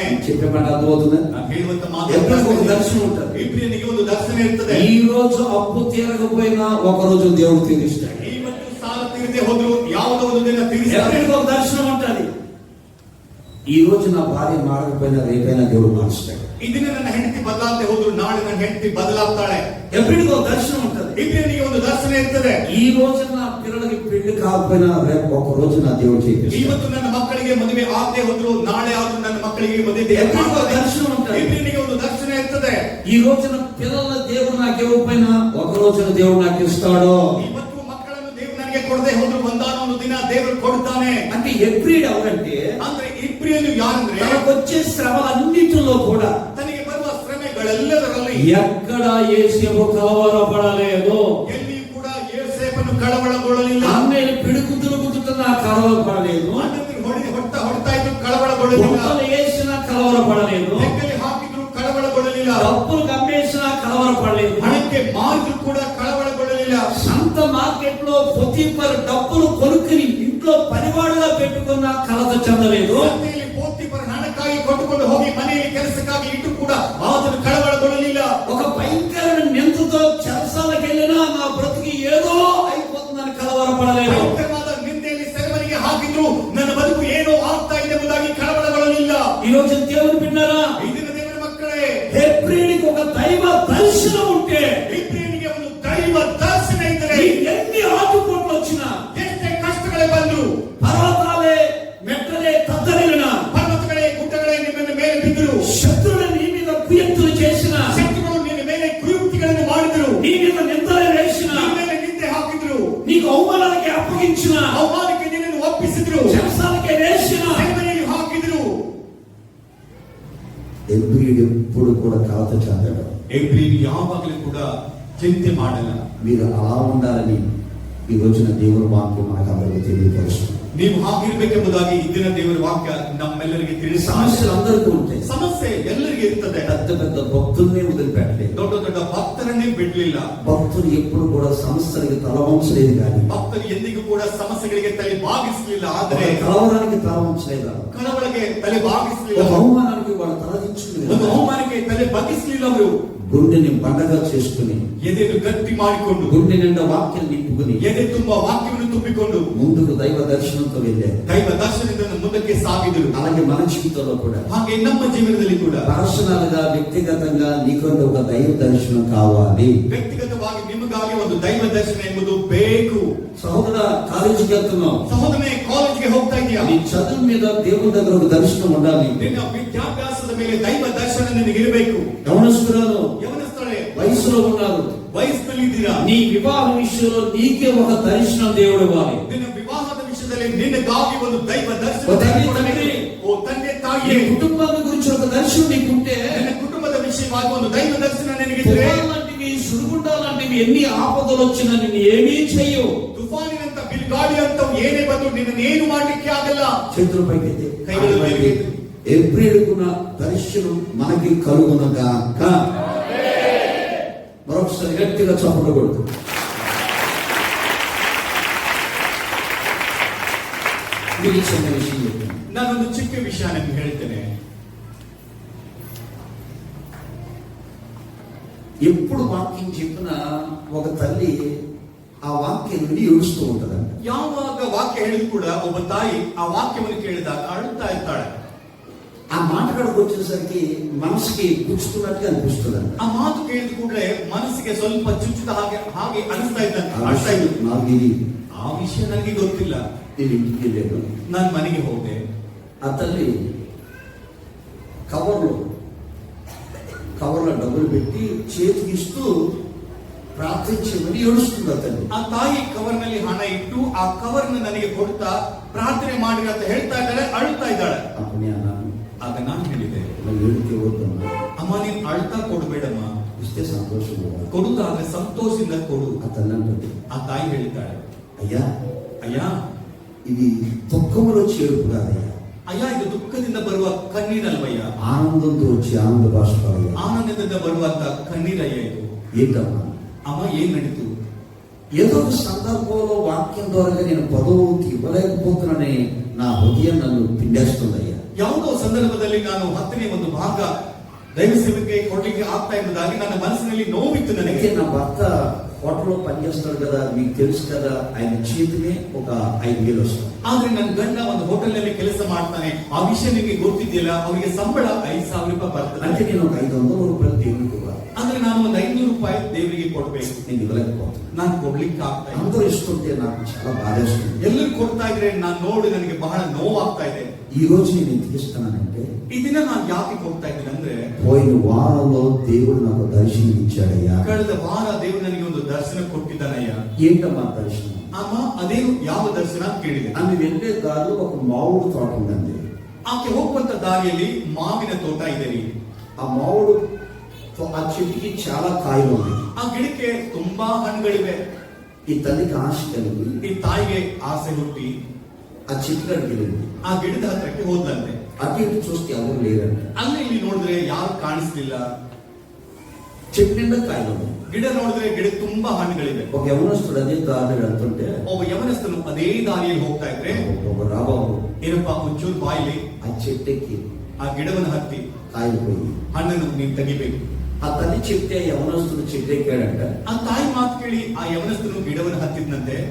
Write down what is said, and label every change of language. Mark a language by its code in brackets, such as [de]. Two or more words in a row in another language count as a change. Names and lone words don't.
[te] చెప్పే మాట అర్థమవుతుందా? [kn] ನಾನು ಹೇಳುವಂತ [te] ఎబ్రియులకు ఒక [kn] ಮಾತು, [te] దర్శనం ఉంటది. [kn] ಇಬ್ರಿಯನಿಗೆ ಒಂದು ದರ್ಶನ ಇರ್ತದೆ. [te] ఈ రోజు అప్పు తీరకపోయినా ఒక రోజు దేవుడు తీరుస్తాడు. [kn] ಇವತ್ತು ಸಾಲ ತೀರದೆ ಹೋದ್ರು ಯಾವುದೋ ಒಂದು ದಿನ ತೀರಿಸ್ತಾನೆ. [te] ఎబ్రియులకు ఒక దర్శనం ఉంటది. ఈ రోజు నా భార్య మారకపోయినా రేపైనా దేవుడు మారుస్తాడు. [kn] ಇದನ್ನ ನನ್ನ ಹೆಂಡತಿ ಬದಲಾಗದೆ ಹೋದ್ರು ನಾಳೆ ನನ್ನ ಹೆಂಡತಿ ಬದಲಾಗ್ತಾಳೆ. [te] ఎబ్రియులకు ఒక దర్శనం ఉంటది. [kn] ಇಬ್ರಿಯನಿಗೆ ಒಂದು ದರ್ಶನ ಇರ್ತದೆ. [te] ఈ రోజు నా పిల్లలకి పెళ్లి కాకపోయినా రేపు ఒక రోజు నా దేవుడు చేయిస్తాడు. [kn] ಇವತ್ತು ನನ್ನ ಮಕ್ಕಳಿಗೆ ಮದುವೆ ಆಗದೆ ಹೋದ್ರು ನಾಳೆ ಆದ್ರೂ ನನ್ನ ಮಕ್ಕಳಿಗೆ ಮದುವೆ [te] ఎబ్రియులకు ఒక దర్శనం ఉంటది. [kn] ಇಬ್ರಿಯನಿಗೆ ಒಂದು ದರ್ಶನ ಇರ್ತದೆ. [te] ఈ రోజున పిల్లల దేవుడు నాకు ఇవ్వకపోయినా ఒక రోజున దేవుడు నాకు ఇస్తాడు. [kn] ಇವತ್ತು ಮಕ್ಕಳನ್ನು ದೇವರು ನನಗೆ ಕೊಡದೆ ಹೋದ್ರು ಒಂದಾನೊಂದು ದಿನ ದೇವರು ಕೊಡ್ತಾನೆ. [te] అంటే ఎబ్రియుడు ఎవరంటే, [kn] ಅಂದ್ರೆ ಇಬ್ರಿಯನು ಯಾರಂದ್ರೆ, [te] తనకు వచ్చే శ్రమలన్నింటిలో కూడా [kn] ತನಗೆ ಬರುವ ಶ್ರಮೆಗಳೆಲ್ಲದರಲ್ಲಿ [te] ఎక్కడ యేసేపు కలవరపడలేదు. [kn] ಎಲ್ಲಿ ಕೂಡ ಯೋಸೇಫನು ಕಳವಳಗೊಳ್ಳಲಿಲ್ಲ. [te] అన్నయ్య పిడుగుతులు గుద్దుతున్నా కలవరపడలేదు. [kn] ಹೊಡ್ತಾ ಇದ್ರು ಕಳವಳಗೊಳ್ಳಲಿಲ್ಲ. [te] బొమ్మలు వేసినా కలవరపడలేదు. [kn] ಬೆಕ್ಕಲ್ಲಿ ಹಾಕಿದ್ರು ಕಳವಳಗೊಳ್ಳಲಿಲ್ಲ. [te] డబ్బులు కమ్మేసినా కలవరపడలేదు. [kn] ಹಣಕ್ಕೆ ಮಾರಿದ್ರು ಕೂಡ ಕಳವಳಗೊಳ್ಳಲಿಲ್ಲ. [te] సంత మార్కెట్ లో పొతీఫర్ డబ్బులు కొనుక్కుని ఇంట్లో పనివాడుగా పెట్టుకున్న కలత చెందలేదు. [kn] ಸಂತೆಯಲ್ಲಿ ಪೋತಿಫರ್ ಹಣಕ್ಕಾಗಿ ಕೊಟ್ಟುಕೊಂಡು ಹೋಗಿ ಮನೆಯಲ್ಲಿ ಕೆಲಸಕ್ಕಾಗಿ ಇಟ್ಟು ಕೂಡ ಆತನು ಕಳವಳಗೊಳ್ಳಲಿಲ್ಲ. [te] ఒక భయంకరమైన నిందతో చెరసాలకు వెళ్ళినా నా బ్రతికి ఏదో అయిపోతుందని కలవరపడలేదు. [kn] ಭಯಂಕರವಾದ ನಿಂದೆಯಲ್ಲಿ ಸೆರೆಮನೆಗೆ ಹಾಕಿದ್ರು ನನ್ನ ಬದುಕು ಏನೋ ಆಗ್ತಾ ಇದೆ ಎಂಬುದಾಗಿ ಕಳವಳಗೊಳ್ಳಲಿಲ್ಲ. [te] ఈ రోజు దేవుని బిడ్డలారా, [kn] ಇದನ್ನ ದೇವರ ಮಕ್ಕಳೇ, [te] హెబ్రీయుడికి ఒక దైవ దర్శనం ఉంటే, [kn] ಇಬ್ರಿಯನಿಗೆ ಒಂದು ದೈವ ದರ್ಶನ ಇದ್ದರೆ [te] ఎన్ని ఆటుపోట్లు వచ్చినా, [kn] ಎಷ್ಟೇ ಕಷ್ಟಗಳೇ ಬಂದ್ರು, [te] పర్వతాలే మెట్టలే తద్దరిల్లినా, [kn] ಪರ್ವತಗಳೇ ಗುಡ್ಡಗಳೇ ನಿನ್ನ ಮೇಲೆ ಬಿದ್ದರು, [te] శత్రువులు నీ మీద కుయుక్తులు చేసిన, [kn] ಶತ್ರುಗಳು ನಿನ್ನ ಮೇಲೆ ಕುಯುಕ್ತಿಗಳನ್ನು ಮಾಡಿದರು, [te] నీ మీద నిందలు వేసిన, [kn] ನಿನ್ನ ಮೇಲೆ ನಿಂದೆ ಹಾಕಿದ್ರು, [te] నీకు అవమానాలకి అప్పగించిన, [kn] ಅವಮಾನಕ್ಕೆ ನಿನ್ನನ್ನು ಒಪ್ಪಿಸಿದ್ರು, [te] చెరసాలకి వేసిన, [kn] ಸೆರೆಮನೆಯಲ್ಲಿ ಹಾಕಿದ್ರು, [te] ఎవ్రీడు ఎప్పుడు కూడా కలత చెందడు. [kn] ಎಬ್ರಿಯು ಯಾವಾಗಲೂ ಕೂಡ ಚಿಂತೆ ಮಾಡಲ್ಲ. [te] మీరు అలా ఉండాలని ఈ రోజున దేవుని వాక్యం మనకు అందరికీ తెలియపరుస్తుంది. [kn] ನೀವು ಹಾಗಿರ್ಬೇಕೆಂಬುದಾಗಿ ಇಂದಿನ ದೇವರ ವಾಕ್ಯ ನಮ್ಮೆಲ್ಲರಿಗೆ ತಿಳಿಸಿ. [te] సమస్యలు అందరికీ ఉంటాయి. [kn] ಸಮಸ್ಯೆ ಎಲ್ಲರಿಗೆ ಇರ್ತದೆ. [te] పెద్ద పెద్ద భక్తుల్ని వదిలిపెట్టలేదు. [kn] ದೊಡ್ಡ ದೊಡ್ಡ ಭಕ್ತರನ್ನೇ ಬಿಡ್ಲಿಲ್ಲ. [te] భక్తులు ఎప్పుడు కూడా సమస్యలకి తల వంచలేదు. కానీ [kn] ಭಕ್ತರು ಎಂದಿಗೂ ಕೂಡ ಸಮಸ್ಯೆಗಳಿಗೆ ತಲೆ ಬಾಗಿಸಲಿಲ್ಲ. ಆದರೆ [te] కలవరానికి తల వంచలేదు. [kn] ಕಳವಳಿಗೆ ತಲೆ ಬಾಗಿಸಲಿಲ್ಲ. [te] అవమానానికి వాళ్ళు తలదించుకున్నారు. [kn] ಒಂದು ಅವಮಾನಕ್ಕೆ ತಲೆ ಬಗ್ಗಿಸಲಿಲ್ಲ. ಅವರು [te] గుండెని బండగా చేసుకుని, [kn] ಎದೆಯನ್ನು ಗಟ್ಟಿ ಮಾಡಿಕೊಂಡು, [te] గుండె నిండా వాక్యం నింపుకుని, [kn] ಎದೆ ತುಂಬಾ ವಾಕ್ಯವನ್ನು ತುಂಬಿಕೊಂಡು [te] ముందుకు దైవ దర్శనంతో వెళ్ళారు. [kn] ದೈವ ದರ್ಶನದಿಂದ ಮುಂದಕ್ಕೆ ಸಾಗಿದರು. [te] అలాగే మన జీవితంలో కూడా, [kn] ಹಾಗೆ ನಮ್ಮ ಜೀವನದಲ್ಲಿ ಕೂಡ [te] పర్సనల్ గా వ్యక్తిగతంగా నీకంటే ఒక దైవ దర్శనం కావాలి. [kn] ವ್ಯಕ್ತಿಗತವಾಗಿ ನಿಮಗಾಗಿ ಒಂದು ದೈವ ದರ್ಶನ ಎಂಬುದು ಬೇಕು. [te] సహోదర, కాలేజీకి వెళ్తున్నావు, [kn] ಸಹೋದರನೇ ಕಾಲೇಜ್ಗೆ ಹೋಗ್ತಾ ಇದೆಯಾ? [te] నీ చదువు మీద దేవుని దగ్గర ఒక దర్శనం ఉండాలి. [kn] ನಿನ್ನ ವಿದ್ಯಾಭ್ಯಾಸದ ಮೇಲೆ ದೈವ ದರ್ಶನ ನಿನಗೆ ಇರಬೇಕು. [te] యవనస్తురాలు, [kn] ಯವನಸ್ಥಳೇ, [te] వయసులో ఉన్నారు, [kn] ವಯಸ್ಸಿನಲ್ಲಿ ಇದ್ದೀರಾ, [te] నీ వివాహ విషయంలో నీకే ఒక దర్శనం దేవుడు ఇవ్వాలి. [kn] ನಿನ್ನ ವಿವಾಹದ ವಿಷಯದಲ್ಲಿ ನಿನಗಾಗಿ ಒಂದು ದೈವ ದರ್ಶನ [te] ఓ తండ్రి, [kn] ಕೊಡಬೇಕು. [te] తండ్రి, [kn] ಓ ತಂದೆ [te] నీ [kn] ತಾಯಿಯೇ, [te] కుటుంబాన్ని గురించి ఒక దర్శనం నీకుంటే, [kn] ನಿನ್ನ ಕುಟುಂಬದ ವಿಷಯವಾಗಿ ಒಂದು ದೈವ ದರ್ಶನ ನಿನಗಿದ್ರೆ, [te] తుఫాన్లాంటివి, సుడిగుండాలాంటివి ఎన్ని ఆపదలు వచ్చినా నిన్ను ఏమీ చెయ్యవు. [kn] ತುಫಾನಿನಂತ ಬಿಲ್ಗಾಡಿ ಅಂತ ಏನೇ ಬಂದು ನಿನ್ನನ್ನೇನು ಮಾಡ್ಲಿಕ್ಕೆ ಆಗಲ್ಲ. [te] చేతుల పైకి కైలు పైకి. ఎవ్రీడుకున్న దర్శనం మనకి కలుగునగాక. మరొకసారి గట్టిగా చప్పడకూడదు. మీకు చిన్న విషయం చెప్తాను. [kn] ನಾನೊಂದು ಚಿಕ್ಕ ವಿಷಯ ನಿಮ್ಗೆ ಹೇಳ್ತೇನೆ. [te] ఎప్పుడు వాక్యం చెప్పినా ఒక తల్లి ఆ వాక్యం విని ఏడుస్తూ ఉంటదంట. [kn] ಯಾವಾಗ ವಾಕ್ಯ ಹೇಳಿದ್ರು ಕೂಡ ಒಬ್ಬ ತಾಯಿ ಆ ವಾಕ್ಯವನ್ನು ಕೇಳಿದಾಗ ಅಳುತ್ತಾ ಇರ್ತಾಳೆ. [te] ఆ మాట కడకు వచ్చేసరికి మనసుకి గుచ్చుకున్నట్టుగా అనిపిస్తుందంట. [kn] ಆ ಮಾತು ಕೇಳಿದ ಕೂಡಲೇ ಮನಸ್ಸಿಗೆ ಸ್ವಲ್ಪ ಚುಚ್ಚಿದ ಹಾಗೆ ಅನಿಸ್ತಾ ಇದ್ದಂತೆ. [te] నాకు ఇది [kn] ಆ ವಿಷಯ ನನಗೆ ಗೊತ್ತಿಲ್ಲ. [te] నేను ఇంటికి వెళ్ళాను. [kn] ನಾನು ಮನೆಗೆ ಹೋದೆ. [te] ఆ తల్లి కవర్లో డబ్బులు పెట్టి చేతికి ఇస్తూ ಪ್ರಾರ್ಥಿಸಮని ಏಳುస్తుంది ಅತನು. [kn] ಆ ತಾಯಿ ಕವರ್ ನಲ್ಲಿ ಹಣ ಇಟ್ಟು ಆ ಕವರ್ ನನಗೆ ಕೊಡ್ತಾ ಪ್ರಾರ್ಥನೆ ಮಾಡಿ ಅಂತ ಹೇಳ್ತಾ ಇದ್ದಾಳೆ, ಅಳ್ತಾ ಇದ್ದಾಳೆ. ಆಗ ನಾನು ಹೇಳಿದೆ, ಅಮ್ಮ ನೀನ್ ಅಳ್ತಾ ಕೊಡ್ಬೇಡಮ್ಮ, ಇಷ್ಟೇ ಸಂತೋಷ ಕೊಡುದಾದ್ರೆ ಸಂತೋಷದಿಂದ ಕೊಡು. ಆ ತಾಯಿ ಹೇಳ್ತಾಳೆ, ಅಯ್ಯ [te] ఇది దుఃఖములో చేరుపు కాదయ్యా, [kn] ಅಯ್ಯ ಇದು ದುಃಖದಿಂದ ಬರುವ ಕಣ್ಣೀರಲ್ವಯ್ಯ, [te] ఆనందంతో వచ్చి ఆనంద బాష్పాలయ్యా, [kn] ಆನಂದದಿಂದ ಬರುವಂತ ಕಣ್ಣೀರಯ್ಯ ಇದು. [te] ఏంటమ్మా అమ్మ ఏం నడిತು? ఏదో ఒక సందర్భంలో వాక్యం ద్వారా నేను పదోతి ఇవ్వలేకపోతున్నానని నా హృదయం నన్ను పిండేస్తుందయ్యా. [kn] ಯಾವುದೋ ಸಂದರ್ಭದಲ್ಲಿ ನಾನು 10ನೇ ಒಂದು ಭಾಗ ದೈವ ಸೇವೆಗೆ ಕೊಡ್ಲಿಕ್ಕೆ ಆಗ್ತಾ ಇರುವುದಾಗಿ ನನ್ನ ಮನಸ್ಸಿನಲ್ಲಿ ನೋವಿತ್ತು ನನಗೆ. [te] నా భర్త హోటల్లో పనిచేస్తాడు కదా, మీకు తెలుసు కదా, ఆయన చేతినే ఒక 5,000 వస్తుంది. [kn] ಆದ್ರೆ ನನ್ನ ಗಂಡ ಒಂದು ಹೋಟೆಲ್ ನಲ್ಲಿ ಕೆಲಸ ಮಾಡ್ತಾನೆ, ಆ ವಿಷಯ ನಿಮಗೆ ಗೊತ್ತಿದೆಯಲ್ಲ, ಅವರಿಗೆ ಸಂಬಳ 5,000 ರೂಪಾಯಿ ಬರ್ತದೆ. [te] అంటే నేను ఒక 500 రూపాయలు దేవునికి ఇవ్వాలి. [kn] ಆದ್ರೆ ನಾನು ಒಂದು 500 ರೂಪಾಯಿ ದೇವರಿಗೆ ಕೊಡ್ಬೇಕು. [te] నేను ఇవ్వలేకపోతాను. [kn] ನಾನು ಕೊಡ್ಲಿಕ್ಕೆ ಆಗ್ತಾ ಇಲ್ಲ. [te] అందరూ ఇస్తుంటే నాకు చాలా బాధేస్తుంది. [kn] ಎಲ್ಲರೂ ಕೊಡ್ತಾ ಇದ್ರೆ ನಾನು ನೋಡಿ ನನಗೆ ಬಹಳ ನೋವಾಗ್ತಾ ಇದೆ. [te] ఈ రోజు నేను ఎందుకు ఇస్తున్నానంటే, [kn] ಈ ದಿನ ನಾನು ಯಾಕೆ ಕೊಡ್ತಾ ಇದ್ದೀನಿ ಅಂದ್ರೆ, [te] పోయిన వారంలో దేవుడు నాకు దర్శనం ఇచ్చాడయ్యా. [kn] ಕಳೆದ ವಾರ ದೇವರು ನನಗೆ ಒಂದು ದರ್ಶನ ಕೊಟ್ಟಿದ್ದಾನಯ್ಯ. [te] ఏంటమ్మా దర్శనం? [kn] ಅಮ್ಮ ಅದೇನು ಯಾವ ದರ್ಶನ ಅಂತ ಕೇಳಿದೆ. [te] ఆమె వెళ్ళే దారిలో ఒక మామిడి తోట ఉందండి. [kn] ಆಕೆ ಹೋಗುವಂತ ದಾರಿಯಲ್ಲಿ ಮಾವಿನ ತೋಟ ಇದೆ. [te] ఆ మామిడి ఆ చెట్టుకి చాలా కాయలు ఉన్నాయి. [kn] ಆ ಗಿಡಕ್ಕೆ ತುಂಬಾ ಹಣ್ಣುಗಳಿವೆ. [te] ఈ తల్లికి ఆశ కలిగి [kn] ಈ ತಾಯಿಗೆ ಆಸೆ ಹುಟ್ಟಿ [te] ఆ చెట్టు కాడికి వెళ్ళింది. [kn] ಆ ಗಿಡದ ಹತ್ರಕ್ಕೆ ಹೋದ್ಲಂತೆ. [te] అటు ఇటు చూస్తే ఎవరు లేరండి. [kn] ಅಲ್ಲಿ ಇಲ್ಲಿ ನೋಡಿದ್ರೆ ಯಾರು ಕಾಣಿಸ್ಲಿಲ್ಲ. [te] చెట్టు నిండా కాయలు ఉన్నాయి. [kn] ಗಿಡ ನೋಡಿದ್ರೆ ಗಿಡ ತುಂಬಾ ಹಣ್ಣುಗಳಿವೆ. [te] ఒక యవనస్తుడు అదే దారి వెళ్తుంటే, [kn] ಒಬ್ಬ ಯವನಸ್ಥನು ಅದೇ ದಾರಿಯಲ್ಲಿ ಹೋಗ್ತಾ ಇದ್ರೆ, [te] ఒక రాబాబు [kn] ಏನಪ್ಪಾ ಒಂಚೂರು ಬಾಯಿಲಿ [te] ఆ చెట్టుకి [kn] ಆ ಗಿಡವನ್ನು ಹತ್ತಿ [te] కాయలు పోయి, [kn] ಹಣ್ಣನ್ನು ನೀನು ತೆಗಿಬೇಕು. [te] ఆ తల్లి చెప్తే యవనస్తుడు చెట్టు ఎక్కాడంట. [kn] ಆ ತಾಯಿ ಮಾತು ಕೇಳಿ ಆ ಯವನಸ್ಥನು ಗಿಡವನ್ನು ಹತ್ತಿದ್ನಂತೆ.